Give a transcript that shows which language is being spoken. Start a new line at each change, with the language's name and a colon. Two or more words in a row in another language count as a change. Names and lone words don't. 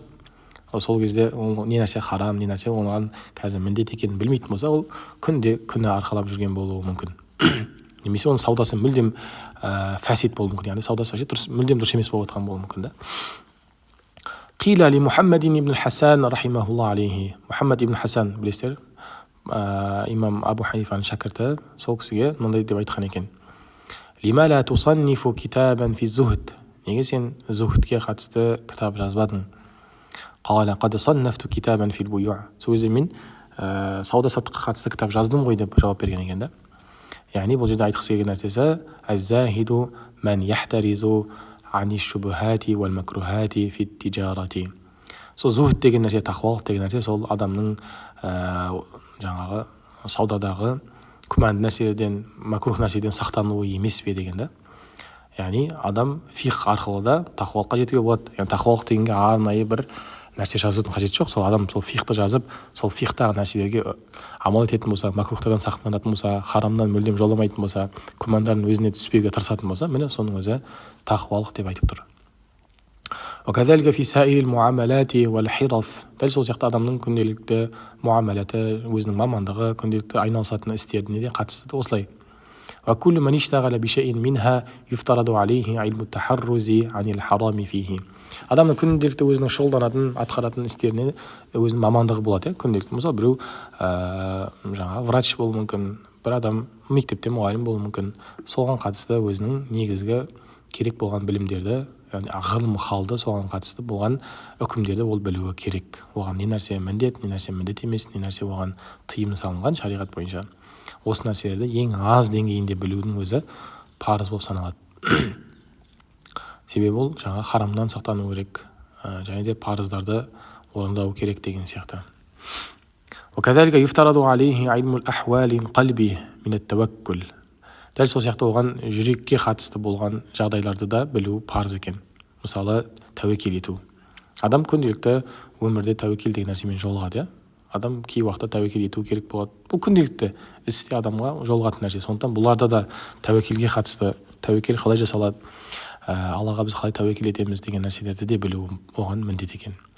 Kazakh: Сол кезде ол не нәрсе харам, не нәрсе оған қазір міндет екенін білмейтін болса, ол күнде күнә арқалап жүрген болуы мүмкін. Немесе оның саудасы мүлдем фәсид болуы мүмкін. Яғни саудасы мүлдем дұрыс емес болып жатқан болуы мүмкін да.
Arabic: قيل لمحمد بن حسن رحمه الله عليه.
Kazakh: Мухаммад ибн Хасан, білесіздер, имам Абу Ханифаның шәкірті, сол кісіге мындай деп айтқан екен.
Arabic: لم لا تصنف كتابا في زهد.
Kazakh: Неге сен зухдке қатысты кітап жазбадың?
Arabic: قال قد صنفت كتابا في البيوع.
Kazakh: Сол кезде мен сауда саттыққа қатысты кітап жаздым ғой деп жауап берген екен да. Яғни бұл жерде айтқысы келген нәрсесі
Arabic: الزاهد من يحترز عن الشبهات والمكروهات في التجارة.
Kazakh: Сол зухд деген нәрсе, тақуалық деген нәрсе, сол адамның жаңағы саудадағы күмәнді нәрселерден, макрух нәрседен сақтануы емес пе деген да. Яғни адам фих арқылы да тақуалыққа жетуге болады. Яғни тақуалық дегенге арнайы бір нәрсе жазудың қажеті жоқ. Сол адам сол фихты жазып, сол фихтағы нәрселерге амал ететін болса, макрухтардан сақтанатын болса, харамнан мүлдем жоламайтын болса, күмәндардың өзіне түспеуге тырысатын болса, міне соның өзі тақуалық деп айтып тұр.
Arabic: وكذلك في سائر المعاملات والحرف.
Kazakh: Дәл сол сияқты адамның күнделікті муамалаты, өзінің мамандығы, күнделікті айналысатын істеріне де қатысты осылай.
Arabic: وكل من اشتغل بشيء منها يفترض عليه علم التحرز عن الحرام فيه.
Kazakh: Адамның күнделікті өзінің шұғылданатын, атқаратын істеріне өзінің мамандығы болады. Күнделікті мысалы біреу жаңа врач болуы мүмкін, бір адам мектепте мұғалім болуы мүмкін. Соған қатысты өзінің негізгі керек болған білімдерді, яғни ғылым халды соған қатысты болған үкімдерді ол білуі керек. Оған не нәрсе міндет, не нәрсе міндет емес, не нәрсе оған тыйым салынған шариғат бойынша. Осы нәрселерді ең аз деңгейінде білудің өзі парыз болып саналады. Себебі ол жаңа харамнан сақтану керек, және де парыздарды орындау керек деген сияқты.
Arabic: وكذلك يفترض عليه علم الأحوال القلب من التوكل.
Kazakh: Дәл сол сияқты оған жүрекке қатысты болған жағдайларды да білу парыз екен. Мысалы, тәуекел ету. адам күнделікті өмірде тәуекел деген нәрсемен жолығады, иә. Адам кей уақытта тәуекел ету керек болады. Бұл күнделікті істе адамға жолығатын нәрсе. Сондықтан бұларда да тәуекелге қатысты, тәуекел қалай жасалады, аллаға біз қалай тәуекел етеміз деген нәрселерді де білу оған міндет екен.